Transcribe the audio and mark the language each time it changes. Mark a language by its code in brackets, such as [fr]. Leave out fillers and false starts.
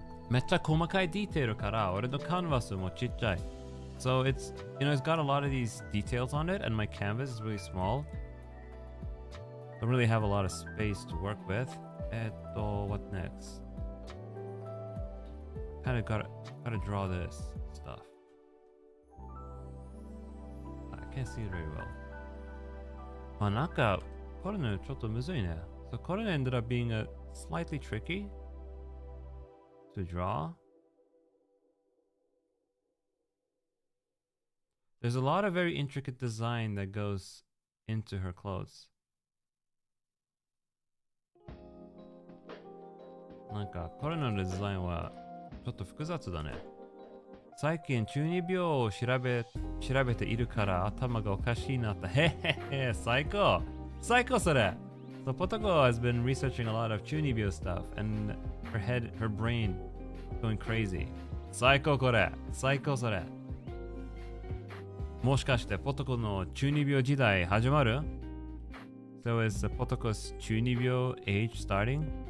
[ja] めっちゃ細かいディテールから俺のカンバスもちっちゃい。 [en] So it's, it's got a lot of these details on it and my canvas is really small. Don't really have a lot of space to work with. What next? Kind of gotta draw this stuff. I can't see it very well. [ja] まあなんかこれねちょっとむずいね。 [en] So これ ended up being a slightly tricky to draw. There's a lot of very intricate design that goes into her clothes. [ja] なんかこれのデザインはちょっと複雑だね。最近中二病を調べているから頭がおかしいなった。へへへ、最高それ。 [en] So Potoko has been researching a lot of 中二病 stuff and her brain going crazy. [ja] 最高それ。もしかしてポトコの中二病時代始まる？ [en] So is Potoko's 中二病 age starting?